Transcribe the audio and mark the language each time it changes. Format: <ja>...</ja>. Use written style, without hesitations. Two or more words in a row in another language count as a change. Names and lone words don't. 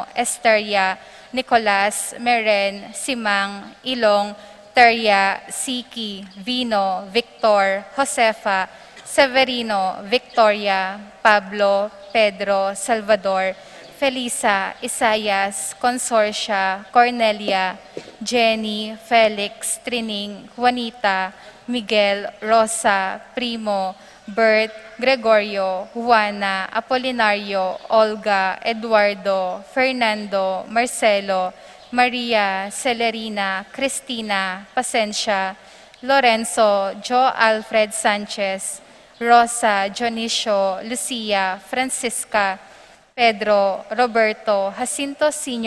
<tl>Esteria, Nicolas, Meren, Simang, Ilong, Terya, Siki, Vino, Victor, Josefa, Severino, Victoria, Pablo, Pedro, Salvador, Felisa, Isayas, Consorcia, Cornelia, Jenny, Felix, Trining, Juanita, Miguel, Rosa, Primo, Bert, Gregorio, Juana, Apolinario, Olga, Eduardo, Fernando, Marcelo, Maria, Celerina, Cristina, Pasencia, Lorenzo, Joe Alfred Sanchez, Rosa, Dionisio, Lucia, Francisca, Pedro, Roberto, Jacinto Sr.</tl>